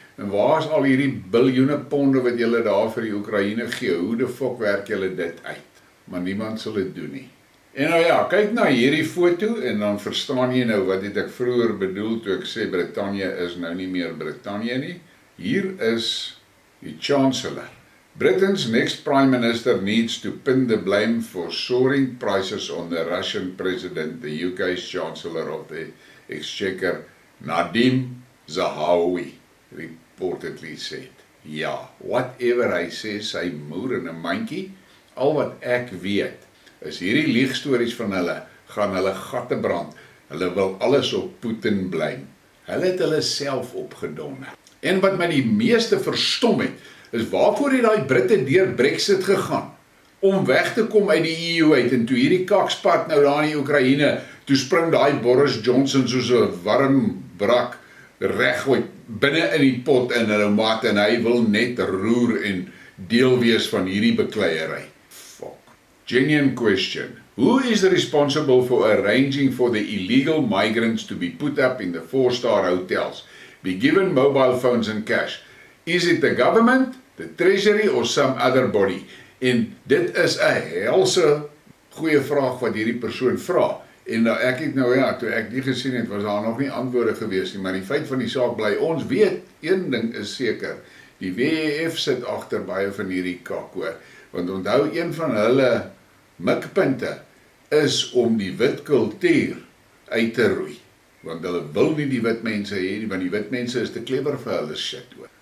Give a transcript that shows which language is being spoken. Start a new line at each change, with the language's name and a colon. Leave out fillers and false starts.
Afrikaans: En waar is al hierdie biljoene ponde wat julle daar vir die Oekraïne gee? Hoe die fok werk julle dit uit? Maar niemand sal dit doen nie. En nou ja, kyk na hierdie foto en dan verstaan jy nou wat het ek vroeër bedoel toe ek sê Brittanje is nou nie meer Brittanje nie. Hier is die Chancellor.
English: Britain's next Prime Minister needs to pin the blame for soaring prices on the Russian President, the UK's Chancellor of the Exchequer, Nadim Zahawi, reportedly said.
Afrikaans: Ja, whatever hy sê, sy moer in 'n mandjie, al wat ek weet, is hierdie liegstories van hulle, gaan hulle gatte brand. Hulle wil alles op Putin blame. Hulle het hulle self opgedonder. En wat my die meeste verstom het, is waarvoor het daai Britte deur Brexit gegaan? Om weg te kom uit die EU uit, en toe hierdie kakspad nou daar in die Oekraïne, toe spring daai Boris Johnson soos 'n warm brak reguit binne in die pot in hulle mat, en hy wil net roer en deel wees van hierdie bekleierery.
English: Fuck. Genuine question. Who is responsible for arranging for the illegal migrants to be put up in the 4-star hotels, be given mobile phones and cash? Is it the government, the treasury or some other body?
Afrikaans: En dit is 'n helse goeie vraag wat hierdie persoon vra. En nou ek het nou ja, toe ek die gesien het, was daar nog nie antwoorde gewees nie, maar die feit van die saak bly, ons weet, een ding is seker, die WEF sit agter baie van hierdie kak hoor, want onthou een van hulle mikpunte is om die wit kultuur uit te roei, want hulle wil nie die wit mense hê nie, want die wit mense is te clever vir hulle shit hoor.